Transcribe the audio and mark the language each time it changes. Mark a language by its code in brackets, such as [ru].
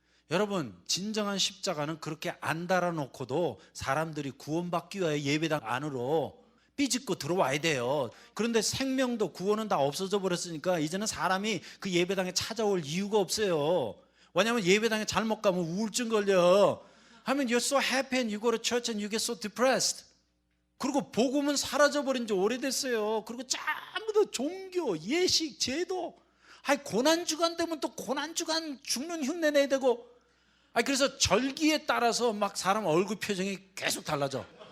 [ko] 여러분, 진정한 십자가는 그렇게 안 달아놓고도 사람들이 구원받기 위해 예배당 안으로 삐집고 들어와야 돼요. 그런데 생명도 구원은 다 없어져 버렸으니까 이제는 사람이 그 예배당에 찾아올 이유가 없어요. 왜냐하면 예배당에 잘못 가면 우울증 걸려. 하면 [en] you're so happy and you go to church and you get so depressed. [ko] 그리고 복음은 사라져버린 지 오래됐어요. 그리고 전부 다 종교, 예식, 제도. 고난주간 되면 또 고난주간 죽는 흉내 내야 되고. 그래서 절기에 따라서 막 사람 얼굴 표정이 계속 달라져.